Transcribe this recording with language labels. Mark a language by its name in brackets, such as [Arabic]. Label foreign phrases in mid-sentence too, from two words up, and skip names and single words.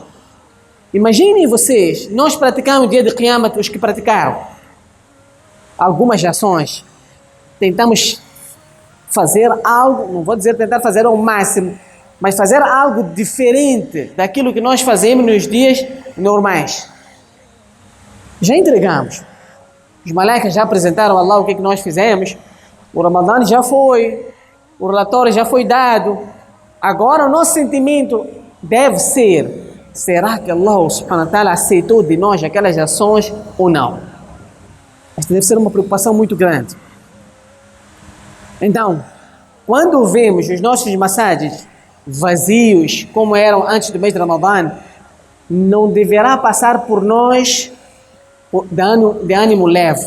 [Portuguese] Imaginem vocês, nós praticamos o dia de Qiyamah, os que praticaram algumas ações, tentamos fazer algo, não vou dizer tentar fazer ao máximo, mas fazer algo diferente daquilo que nós fazemos nos dias normais. Já entregamos. Os malaicas já apresentaram a Allah o que nós fizemos. O Ramadã já foi. O relatório já foi dado. Agora o nosso sentimento deve ser: será que [Arabic] الله سبحانه وتعالى [Portuguese] aceitou de nós aquelas ações ou não? Esta deve ser uma preocupação muito grande. Então, quando vemos os nossos massagens vazios, como eram antes do mês de Ramadã, não deverá passar por nós de ânimo leve.